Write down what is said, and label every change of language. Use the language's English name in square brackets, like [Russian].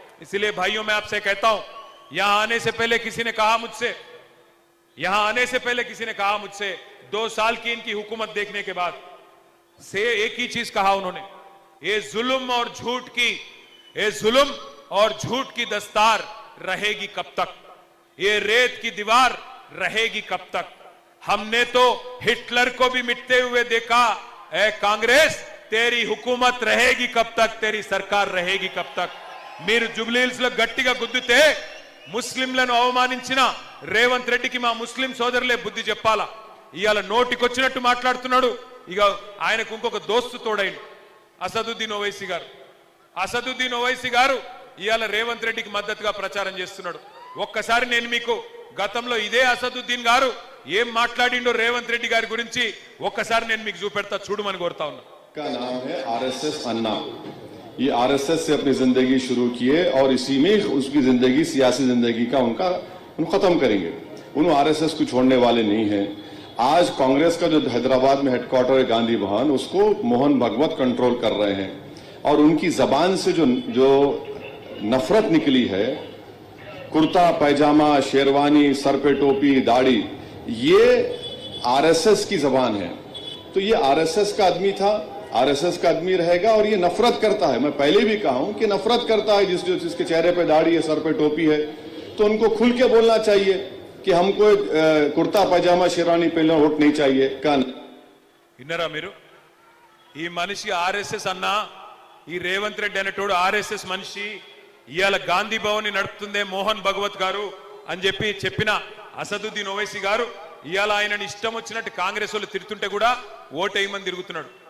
[Hindi] इसलिए भाइयों मैं आपसे कहता हूं, यहां आने से पहले किसी ने कहा मुझसे, यहां आने से पहले किसी ने कहा मुझसे, 2 साल की इनकी हुकूमत देखने के बाद से एक ही चीज कहा उन्होंने, ये जुल्म और झूठ की, ये जुल्म और झूठ की दस्तार रहेगी कब तक? ये रेत की दीवार रहेगी कब तक? हमने तो हिटलर को भी मिटते हुए देखा, ए कांग्रेस तेरी हुकूमत रहेगी कब तक, तेरी सरकार रहेगी कब तक? [Telugu] మీరు జుబ్లీహిల్స్ లో గట్టిగా గుద్దితే ముస్లింలను అవమానించిన రేవంత్ రెడ్డికి మా ముస్లిం సోదరులే బుద్ధి చెప్పాలా. ఇయాల నోటికొచ్చినట్టు మాట్లాడుతున్నాడు. ఇక ఆయనకు ఇంకొక దోస్తు తోడైండు, అసదుద్దీన్ ఓవైసీ గారు. అసదుద్దీన్ ఓవైసీ గారు ఇయాల రేవంత్ రెడ్డికి మద్దతుగా ప్రచారం చేస్తున్నాడు. ఒక్కసారి నేను మీకు గతంలో ఇదే అసదుద్దీన్ గారు ఏం మాట్లాడిండో రేవంత్ రెడ్డి గారి గురించి ఒక్కసారి నేను మీకు చూపెడతా, చూడమని కోరుతా ఉన్నా. [Hindi] का नाम है आरएसएस अन्ना। ये आरएसएस से अपनी जिंदगी शुरू किए और इसी में उसकी जिंदगी, सियासी जिंदगी का उनका खत्म करेंगे। उन्होंने आरएसएस को छोड़ने वाले नहीं हैं। आज कांग्रेस का जो हैदराबाद में हेडक्वार्टर है गांधी भवन, उसको मोहन भागवत कंट्रोल कर रहे हैं और उनकी जबान से जो नफरत निकली है, कुर्ता पैजामा, शेरवानी, सर पे टोपी, दाढ़ी, ये आरएसएस की जबान है। तो ये आरएसएस का आदमी था, आरएसएस का आदमी रहेगा और ये नफरत करता है। मैं पहले भी कहा हूं कि नफरत करता है, जिसके चेहरे पे दाढ़ी है, सर पे टोपी है, तो उनको खुल के बोलना चाहिए कि हमको कुर्ता पैजामा शेरवानी पहनना वोट नहीं चाहिए। [Telugu] इन्नरा మీరు ఈ మనిషి ఆర్ఎస్ఎస్ అన్నా, ఈ రేవంత్ రెడ్డి అనేటోడు ఆర్ఎస్ఎస్ మనిషి, ఇయాల గాంధీ భవన్ ని నడుపుతుందే మోహన్ భగవత్ గారు అని చెప్పిన అసదుద్దీన్ ఓవైసీ గారు ఇయాల ఆయనని ఇష్టం వచ్చినట్టు కాంగ్రెస్ వాళ్ళు తిరుగుతుంటే కూడా ఓటేయమని తిరుగుతున్నాడు।